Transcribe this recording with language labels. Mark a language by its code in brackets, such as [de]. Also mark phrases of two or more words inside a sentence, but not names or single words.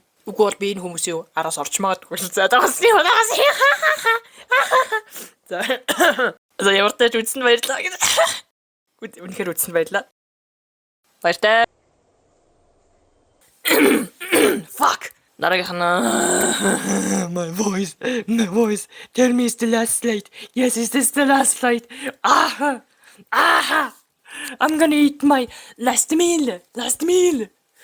[mn] Үгүй бол би энэ хүмүүсийн араас орч магадгүй л заа. Дагасны. За ямартай ч үзсэн баярлалаа. Үнэхээр үзсэн баярлалаа. Баяртай. Fuck. Дараагийнх нь [en] my voice. Tell me it's the last slide. Yes, it's the last slide. I'm gonna eat my last meal.